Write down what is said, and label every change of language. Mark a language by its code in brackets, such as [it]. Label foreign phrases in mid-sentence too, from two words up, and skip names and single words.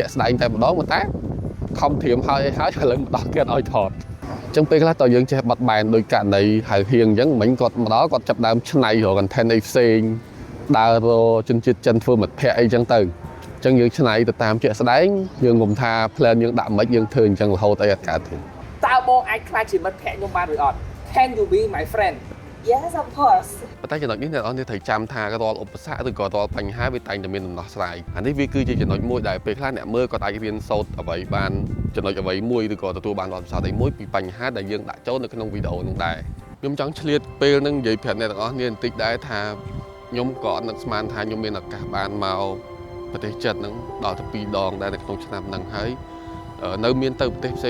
[km] ក់ស្ដែងតែម្ដងប៉ុន្តែខំត្រៀមហើយឥឡូវមកដល់គេឲ្យថតអញ្ចឹងពេលខ្លះតើយើងចេះបត់បែនដោយករណីហៅហៀងអញ្ចឹងមិញគាត់មកដល់គាត់ចាប់ដើមឆ្នៃរក content អីផ្សេងដើររជនជាតិចិនធ្វើមិត្តភ័ក្តិអីចឹងទៅអញ្ចឹងយើងឆ្នៃទៅតាមជាក់ស្ដែងយើងងំថា plan យើងដាក់មិនយើងធ្វើអញ្ចឹងរហូតអីអត់កើតទេតើបងអាចខ្លាចជាមិត្តភ័ក្តិខ្ញុំបានឬអត់ [en] Can you be my friend Yes of course [km] ប៉ុន្តែចំណុចនេះអ្នកនរត្រូវចាំថារាល់ឧបសគ្គឬក៏រាល់បញ្ហាវាតែងតែមានដំណោះស្រាយអានេះវាគឺជាចំណុចមួយដែលពេលខ្លះអ្នកមើលគាត់អាចរៀនសូត្រអ្វីបានចំណុចអ្វីមួយឬក៏ទទួលបានបទពិសោធន៍អីមួយពីបញ្ហាដែលយើងដាក់ចូលនៅក្នុងវីដេអូនោះដែរខ្ញុំចង់ឆ្លៀតពេលហ្នឹងនិយាយប្រាប់អ្នកទាំងអស់គ្នាបន្តិចដែរថាខ្ញុំក៏អត់នឹកស្មានថាខ្ញុំមានឱកាសបានមកប្រទេសចិនហ្នឹងដល់ទៅ2ដងដែរនៅក្នុងឆ្នាំហ្នឹងហើយនៅមានទៅប្រទេសផ្សេង